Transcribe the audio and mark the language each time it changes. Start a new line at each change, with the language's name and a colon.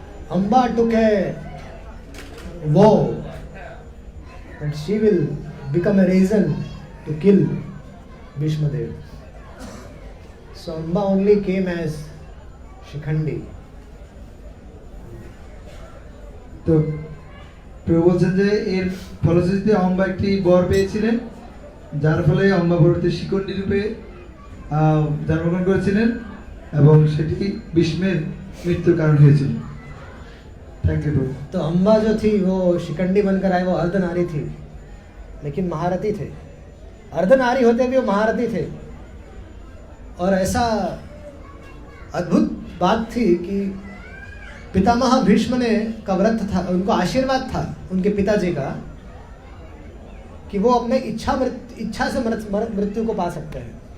English: Amba took a vow that she will become a reason to kill Bhishmadev. So Amba only came as Shikhandi.
Bangla: তো প্রভু বলছেন যে এর ফলশ্রুতিতে অম্বা একটি বর পেয়েছিলেন, যার ফলে অম্বা পরবর্তী শিখণ্ডী রূপে জন্মগ্রহণ করেছিলেন এবং সেটি ভীষ্মের মৃত্যুর কারণ হয়েছিল।
Hindi: थैंक यू प्रभु। तो अम्बा जो थी वो शिखंडी बनकर आई, वो अर्धनारी थी। लेकिन महारथी थे, अर्धनारी होते भी वो महारथी थे। और ऐसा अद्भुत बात थी कि पितामह भीष्म ने का व्रत था, उनको आशीर्वाद था उनके पिताजी का कि वो अपने इच्छा से मृत्यु को पा सकते हैं।